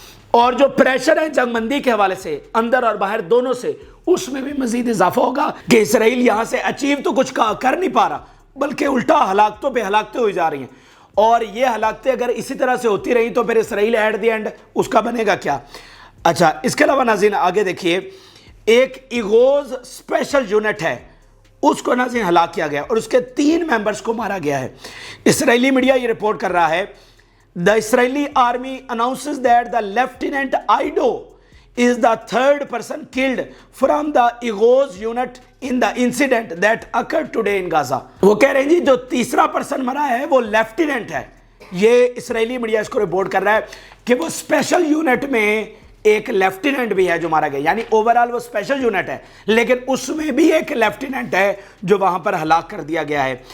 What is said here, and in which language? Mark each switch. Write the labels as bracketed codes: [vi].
[ur] اور جو پریشر ہے جنگ بندی کے حوالے سے اندر اور باہر دونوں سے, اس میں بھی مزید اضافہ ہوگا کہ اسرائیل یہاں سے اچیو تو کچھ کر نہیں پا رہا, بلکہ الٹا ہلاکتوں پہ ہلاکتیں ہوئی جا رہی ہیں. اور یہ ہلاکتیں اگر اسی طرح سے ہوتی رہیں تو پھر اسرائیل [en] at the end [ur] اس کا بنے گا کیا. اچھا, اس کے علاوہ ناظرین آگے دیکھیے, ایک ایغوز اسپیشل یونٹ ہے, اس کو ناظرین ہلاک کیا گیا اور اس کے 3 ممبرز کو مارا گیا ہے. اسرائیلی میڈیا یہ رپورٹ کر رہا ہے, [en] the Israeli army announces that the Lieutenant Ido is the 3rd person killed from the Igos unit in the incident that occurred today in Gaza. [ur] وہ کہہ رہے ہیں جی جو تیسرا پرسن مرا ہے وہ لیفٹیننٹ ہے. یہ اسرائیلی میڈیا اس کو رپورٹ کر رہا ہے کہ وہ اسپیشل یونٹ میں ایک لیفٹیننٹ بھی ہے جو مارا گیا, یعنی اوورال وہ اسپیشل یونٹ ہے لیکن اس میں بھی ایک لیفٹیننٹ ہے جو وہاں پر ہلاک کر دیا گیا ہے.